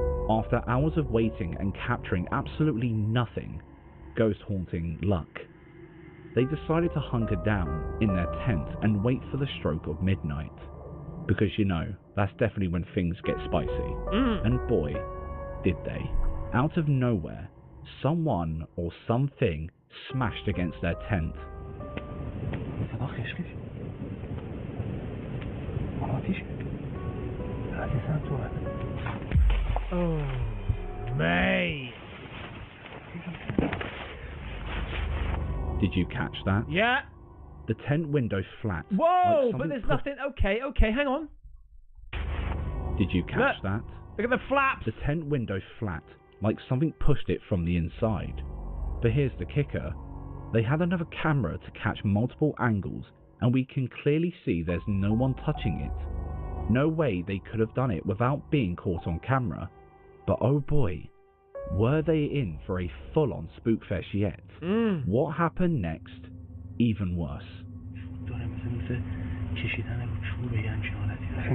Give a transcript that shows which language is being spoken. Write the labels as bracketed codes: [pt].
[en] After hours of waiting and capturing absolutely nothing, ghost haunting luck, they decided to hunker down in their tent and wait for the stroke of midnight. Because, you know, that's definitely when things get spicy. And boy, did they. Out of nowhere, someone or something smashed against their tent. [fa] صدا خشخش آتیش از سمت اومد. [en] Oh, mate. Did you catch that? Yeah. The tent window flat. Whoa, like but there's nothing. Okay, hang on. Did you catch that? Look at the flaps. The tent window flat, like something pushed it from the inside. But here's the kicker. They had another camera to catch multiple angles, and we can clearly see there's no one touching it. No way they could have done it without being caught on camera. But oh boy, were they in for a full-on spookfest yet? What happened next? Even worse. [fa] داره مثل کشیدن رو چوب یه همچین حالتی داره.